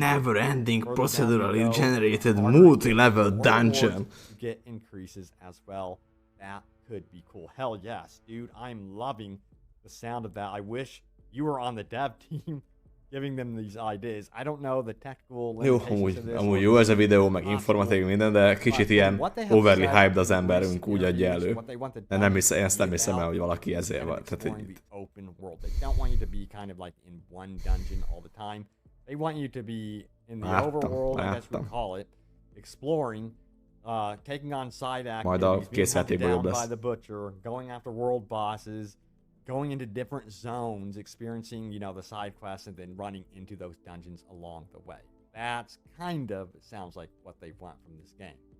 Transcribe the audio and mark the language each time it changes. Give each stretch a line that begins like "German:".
English: Never-ending procedurally generated multi-level dungeon. Get increases as well. That could be cool. Hell yes, dude. I'm loving the sound of that. I wish you were on the dev team giving them these ideas. I don't know the technical limitations of this.
Hungarian: Amúgy jó ez a videó, meg informatív minden, de kicsit ilyen
English: overly hyped
Hungarian: az emberünk, úgy adja elő. De én ezt nem hiszem el, hogy valaki ezért van.
English: They don't want you to be kind of like in one dungeon all the time. They want you to be in the overworld, I guess we call it, exploring, taking on side activities, being hunted down by the butcher, going after world bosses, going into different zones, experiencing, the side quests, and then running into those dungeons along the way. That's kind of, it sounds like what they want from this game.